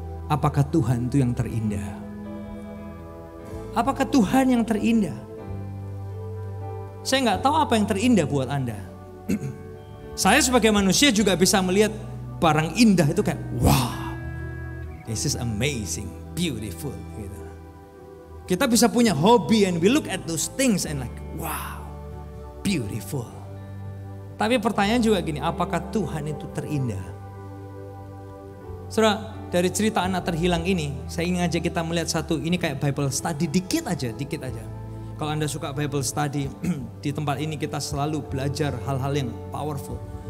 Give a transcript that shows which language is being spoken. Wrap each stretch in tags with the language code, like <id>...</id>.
<id>Apakah Tuhan itu yang terindah? Apakah Tuhan yang terindah? Saya gak tahu apa yang terindah buat Anda. Saya sebagai manusia juga bisa melihat barang indah itu kayak</id> <en>wow, this is amazing, beautiful.</en> <id>Gitu. Kita bisa punya hobi</id> <en>and we look at those things and like wow, beautiful.</en> <id>Tapi pertanyaan juga gini, apakah Tuhan itu terindah? Saudara, dari cerita anak terhilang ini, saya ingin ngajak kita melihat satu, ini kayak Bible study dikit aja. Kalau Anda suka Bible study, di tempat ini kita selalu belajar hal-hal yang powerful.</id>